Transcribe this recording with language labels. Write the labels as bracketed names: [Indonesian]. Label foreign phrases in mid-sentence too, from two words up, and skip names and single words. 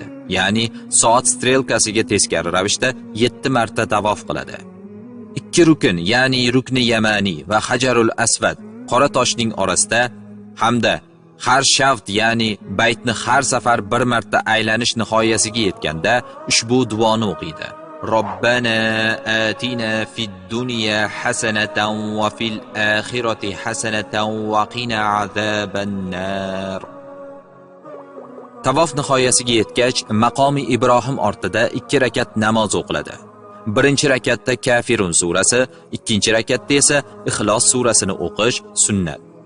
[Uzbek] Ya'ni soat strelkasiga teskari ravishda 7 marta tavof qiladi. 2 rukn, ya'ni rukni yamani va Hajarul Aswad, qora toshning orasida hamda har shaft, ya'ni baytni har safar 1 marta aylanish nihoyasiga yetganda ushbu duoni o'qiydi. [Arabic] ربنا آتنا في الدنيا حسنة وفي الآخرة حسنة وقنا عذاب النار. [Uzbek] Tavof nihoyasiga yetgach, maqomi Ibrohim ortida 2 rakat namoz o'qiladi. Birinchi rakatda Kafirun surasi, ikkinchi rakatda esa Ixlos surasini o'qish sunnat.